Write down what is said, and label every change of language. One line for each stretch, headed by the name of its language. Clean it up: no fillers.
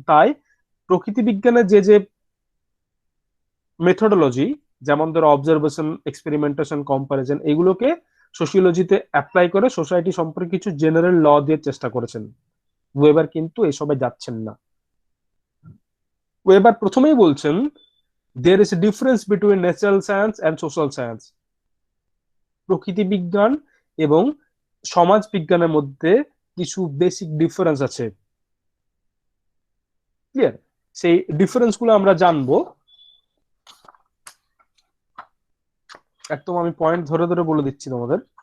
Bangla: তাই প্রকৃতি বিজ্ঞানের যে যে মেথোডোলজি, যেমন ধরো অবজারভেশন, এক্সপেরিমেন্টেশন, কম্পারিজন, এগুলোকে সোশিওলজিতে অ্যাপ্লাই করে সোসাইটি সম্পর্কে কিছু জেনারেল ল দিয়ে চেষ্টা করেছেন। ওয়েবার কিন্তু এসবে যাচ্ছেন না। ওয়েবার প্রথমেই বলছেন
English: There is a difference between natural science and social science.
Bangla: প্রকৃতি বিজ্ঞান এবং সমাজ বিজ্ঞানের মধ্যে কিছু বেসিক ডিফারেন্স আছে। ক্লিয়ার? সেই ডিফারেন্স গুলো আমরা জানবো। একদম আমি পয়েন্ট ধরে ধরে বলে দিচ্ছি তোমাদের।